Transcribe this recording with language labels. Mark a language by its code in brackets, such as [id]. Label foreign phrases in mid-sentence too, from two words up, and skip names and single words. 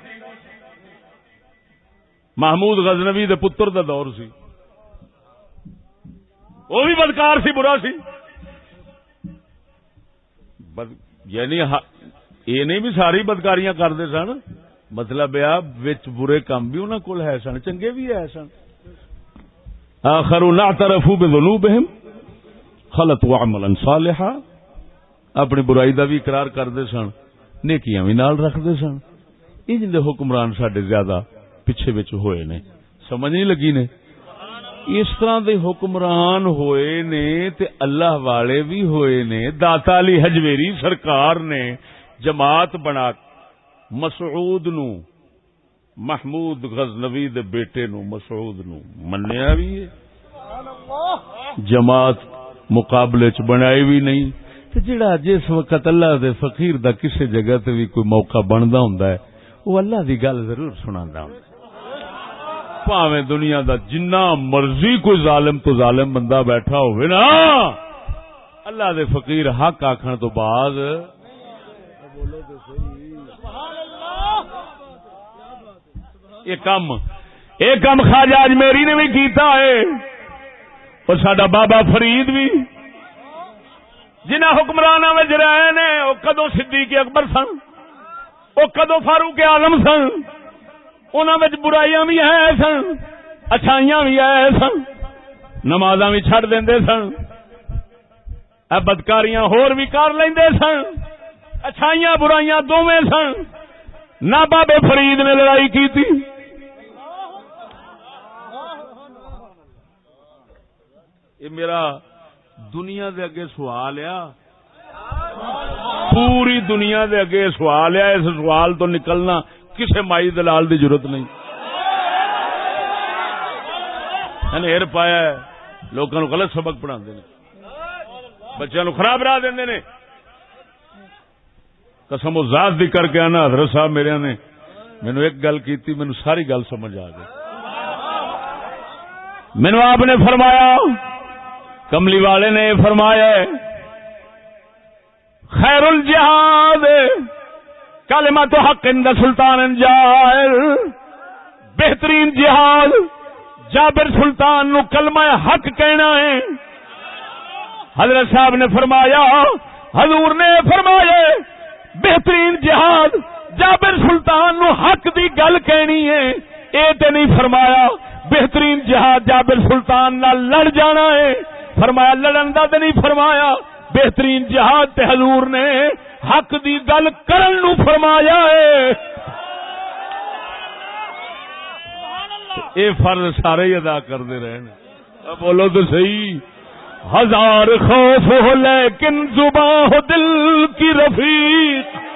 [pa] محمود غزنوی دے پتر دا دور سی. وہ بھی بدکار سی، برا سی. یعنی یہ نہیں بھی ساری بدکاریاں کرتے سن، مطلب وچ برے کام بھی انہاں کول ہے سن، چنگے بھی ہے سن. [ar] آخرون اعترفوا بذنوبہم خلطوا عملا صالحا. [pa] اپنی برائی دا بھی اقرار کرتے سن، نیکیاں بھی نال رکھتے سن. انج دے حکمران ساڈے زیادہ پیچھے وچ ہوئے نے. سمجھ نہیں لگی نے؟ اس طرح دے حکمران ہوئے نے تے اللہ والے بھی ہوئے نے. داتا علی حجویری سرکار نے جماعت بنا مسعود نو، محمود غزنوی دے بیٹے نو مسعود نو منیا بھی ہے، جماعت مقابلے چ بنائی بھی نہیں. جڑا جس وقت اللہ دے فقیر دا کسی جگہ تے بھی کوئی موقع بندا ہوندا ہے وہ اللہ دی گل ضرور سناندا ہوندا پاویں دنیا دا جنہ مرضی کوئی ظالم تو ظالم بندہ بیٹھا ہوئے نا اللہ دے فقیر حق آکھن تو بعد بولو تے صحیح یہ کم خواجہ اجمیری نے بھی کیتا ہے اور ساڈا بابا فرید بھی جنہ حکمراناں وچ رہے نے او کدوں صدیق اکبر سن او کدوں فاروق اعظم سن انہاں وچ برائیاں بھی ہے سن اچھائیاں بھی ہے سن نمازاں بھی چھڈ دیندے سن بدکاریاں ہور بھی کر لیندے سن اچھائیاں برائیاں دوویں سن نہ بابے فرید نے [ur] لڑائی کی تھی [pa] یہ میرا دنیا دے اگے سوال ہے پوری دنیا دے اگے سوال ہے اس سوال تو نکلنا کسے مائی دلال دی ضرورت نہیں ہیر پایا ہے لوگوں کو غلط سبق پڑھاندے نے بچوں کو خراب راہ دیندے نے قسم و ذات دی کر کے آنا حضرت صاحب میرے نے مینو ایک گل کیتی مینو ساری گل سمجھ آ گئی مینو آپ نے فرمایا کملی والے نے فرمایا [ar] خیر الجہاد کلمۃ حق عند سلطان جائر [pa] بہترین جہاد جابر سلطان نو کلمہ حق کہنا ہے حضرت صاحب نے فرمایا حضور نے فرمایا بہترین جہاد جابر سلطان نو حق دی گل کہنی ہے اے تے نہیں فرمایا بہترین جہاد جابر سلطان نال لڑ جانا ہے فرمایا لڑن دا تے نہیں فرمایا بہترین جہاد تے حضور نے حق دی گل کرن نو فرمایا ہے اے فرض سارے ہی ادا کردے رہے بولو تو صحیح [ur] ہزار خوف ہو لیکن زباں ہو دل کی رفیق